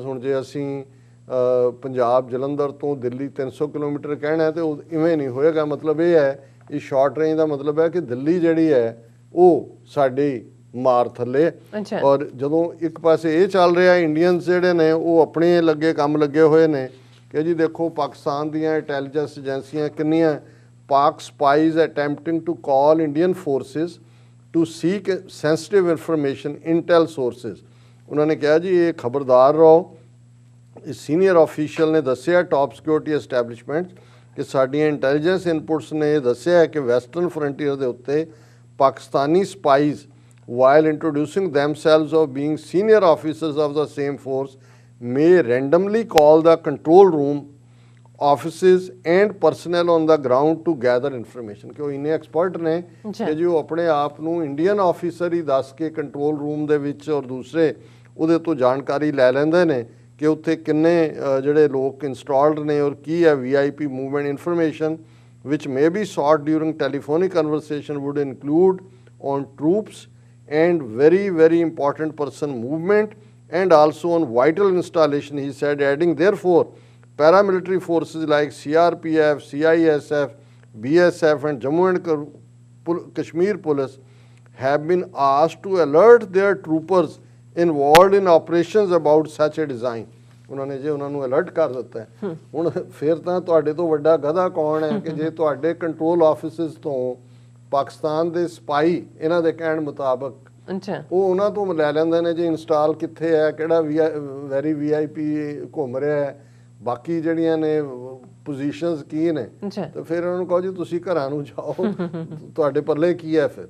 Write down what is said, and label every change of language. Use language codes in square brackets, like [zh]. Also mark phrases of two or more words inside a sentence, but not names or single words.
[pa] ਹੁਣ ਜੇ ਅਸੀਂ ਪੰਜਾਬ ਜਲੰਧਰ ਤੋਂ ਦਿੱਲੀ 300 ਕਿਲੋਮੀਟਰ ਕਹਿਣਾ ਤੇ ਉਹ ਇਵੇਂ ਨਹੀਂ ਹੋਏਗਾ। ਮਤਲਬ ਇਹ ਹੈ, ਇਹ [en] short range [pa] ਦਾ ਮਤਲਬ ਹੈ ਕਿ ਦਿੱਲੀ ਜਿਹੜੀ ਹੈ ਉਹ ਸਾਡੀ ਮਾਰ ਥੱਲੇ। ਔਰ ਜਦੋਂ ਇੱਕ ਪਾਸੇ ਇਹ ਚੱਲ ਰਿਹਾ, ਇੰਡੀਅਨਸ ਜਿਹੜੇ ਨੇ ਉਹ ਆਪਣੇ ਕੰਮ ਲੱਗੇ ਹੋਏ ਨੇ ਕਿ ਜੀ ਦੇਖੋ ਪਾਕਿਸਤਾਨ ਦੀਆਂ [en] intelligence agencies [pa] ਕਿੰਨੀਆਂ, [en] Pak spies attempting to call Indian forces to seek sensitive information, intel sources। [pa] ਉਹਨਾਂ ਨੇ ਕਿਹਾ ਜੀ ਇਹ ਖਬਰਦਾਰ ਰਹੋ। ਇਸ [en] senior official [pa] ਨੇ ਦੱਸਿਆ [en] top security establishment [pa] ਕਿ ਸਾਡੀਆਂ [en] intelligence inputs [pa] ਨੇ ਇਹ ਦੱਸਿਆ ਕਿ [en] western frontier [pa] ਦੇ ਉੱਤੇ ਪਾਕਿਸਤਾਨੀ ਸਪਾਈਜ਼ [en] while introducing themselves of being senior officers of the same force may randomly call the control room offices and personnel on the ground to gather information। [pa] ਕਿ ਉਹ ਇੰਨੇ ਐਕਸਪਰਟ ਨੇ ਕਿ ਜੀ ਉਹ ਆਪਣੇ ਆਪ ਨੂੰ [en] Indian officer [pa] ਹੀ ਦੱਸ ਕੇ [en] control room [pa] ਦੇ ਵਿੱਚ ਔਰ ਦੂਸਰੇ ਉਹਦੇ ਤੋਂ ਜਾਣਕਾਰੀ ਲੈ ਲੈਂਦੇ ਨੇ ਕਿ ਉੱਥੇ ਕਿੰਨੇ ਜਿਹੜੇ ਲੋਕ ਇੰਸਟਾਲਡ ਨੇ ਔਰ ਕੀ ਹੈ [en] VIP movement information which may be sought during telephonic conversation would include on troops and very important person movement and also on vital installation, he said, adding therefore paramilitary forces like CRPF, CISF, BSF and Jammu and Kashmir police have been asked to alert their troopers involved in operations about such a design। [pa] ਉਹਨਾਂ ਨੇ ਜੇ ਉਹਨਾਂ ਨੂੰ ਅਲਰਟ ਕਰ ਦਿੱਤਾ ਹੈ, ਹੁਣ ਫਿਰ ਤਾਂ ਤੁਹਾਡੇ ਤੋਂ ਵੱਡਾ ਗਧਾ ਕੌਣ ਹੈ ਕਿ ਜੇ ਤੁਹਾਡੇ [en] control offices [pa] ਤੋਂ ਪਾਕਿਸਤਾਨ ਦੇ ਸਪਾਈ ਇਹਨਾਂ ਦੇ ਕਹਿਣ ਮੁਤਾਬਕ ਉਹ ਉਹਨਾਂ ਤੋਂ ਲੈ ਲੈਂਦੇ ਨੇ ਜੀ ਇੰਸਟਾਲ ਕਿੱਥੇ ਹੈ, ਕਿਹੜਾ [en] very VIP [pa] ਘੁੰਮ ਰਿਹਾ ਹੈ, ਬਾਕੀ ਜਿਹੜੀਆਂ ਨੇ ਪੋਜੀਸ਼ਨਸ ਕੀ ਨੇ, ਤੇ ਫਿਰ ਉਹਨਾਂ ਨੂੰ ਕਹੋ ਜੀ ਤੁਸੀਂ ਘਰਾਂ ਨੂੰ ਜਾਓ, ਤੁਹਾਡੇ ਪੱਲੇ ਕੀ ਹੈ ਫਿਰ।